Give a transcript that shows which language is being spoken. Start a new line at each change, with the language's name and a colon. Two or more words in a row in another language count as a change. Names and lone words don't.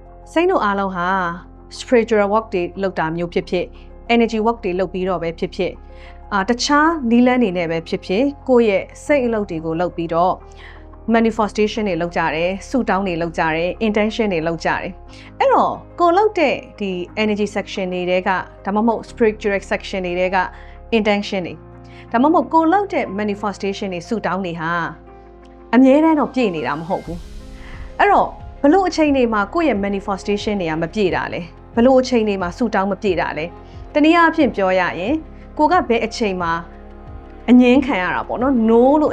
Burmese: စိတ်တို့အားလုံးဟာ
English: spiritual work
Burmese: တွေလုပ်တာမျိုးဖြစ်ဖြစ်
English: energy work
Burmese: တွေလုပ်ပြီးတော့ပဲဖြစ်ဖြစ်တခြားနီးလန်းနေနဲ့ပဲဖြစ်ဖြစ်ကိုယ့်ရဲ့စိတ်အလုပ်တွေကိုလုပ်ပြီးတော့ manifestation တွေလုပ်ကြတယ်ဆုတောင်းတွေလုပ်ကြတယ် intention တွေလုပ်ကြတယ်အဲ့တော့ကိုလုပ်တဲ့ဒီ
English: energy section
Burmese: တွေကဒါမှမဟုတ်
English: spiritual section
Burmese: တွေက intention တွေဒါမှမဟုတ်ကိုလုပ်တဲ့ manifestation တွေ ဆုတောင်းတွေဟာအမြဲတမ်းတော့ပြည့်နေတာမဟုတ်ဘူးအဲ့တော့ဘလို့အချိန်တွေမှာကိုယ့်ရဲ့ manifestation တွေကမပြည့်တာလဲဘလို့အချိန်တွေမှာဆုတောင်းမပြည့်တာလဲတနည်းအားဖြင့်ပြောရရင်ကိုကဘယ်အချိန်မှာအငင်းခံရတာပေါ့နော် no လို့အ